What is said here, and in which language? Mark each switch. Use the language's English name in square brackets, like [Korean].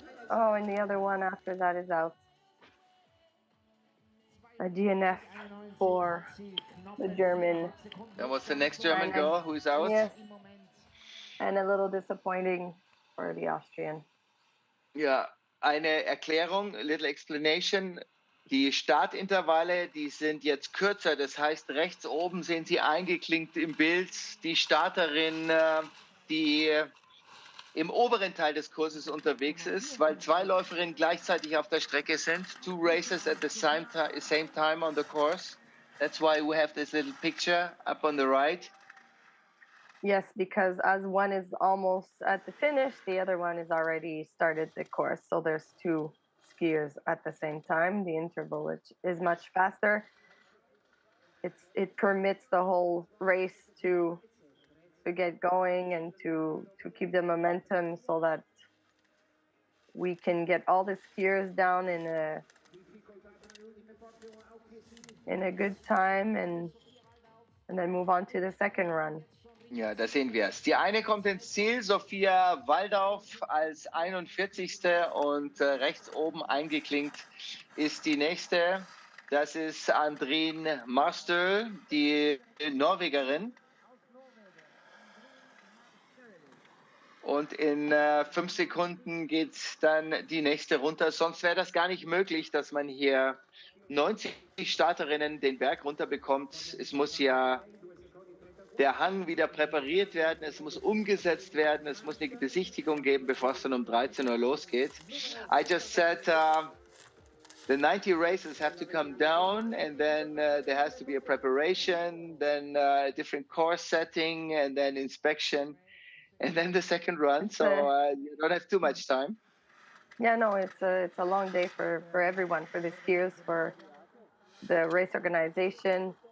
[English] Oh, and the other one after that is out. A DNF for the German. That was the next German girl who's out. Yes. And a little disappointing for the Austrian. [German] Ja, eine Erklärung, a little explanation. Die Startintervalle, die sind jetzt kürzer. Das heißt, rechts oben sehen Sie eingeklinkt im Bild die Starterin, die im oberen Teil des Kurses unterwegs ist, weil zwei Läuferinnen gleichzeitig auf der Strecke sind. [English] Two racers at the same time on the course. That's why we have this little picture up on the right. Yes, because as one is almost at the finish, the other one has already started the course. So there's two skiers at the same time. The interval is much faster. It permits the whole race to get going and to keep the momentum so that we can get all the skiers down in a good time and then move on to the second run. [German] Ja, da sehen wir es. Die eine kommt ins Ziel, Sophia Waldauf als 41. und rechts oben eingeklinkt ist die nächste. Das ist Andrine Marstøl, die Norwegerin. Und in 5 Sekunden geht dann die nächste runter. Sonst wäre das gar nicht möglich, dass man hier 90 Starterinnen den Berg runter bekommt. Es muss ja der Hang wieder präpariert werden, es muss umgesetzt werden, es muss eine Besichtigung geben, bevor es dann um 13 Uhr losgeht. [English] I just said the 90 races have to come down and then there has to be a preparation, then a different course setting and then inspection and then the second run. So you don't have too much time. Yeah, no, it's a long day for everyone, for the skiers, for the race organization.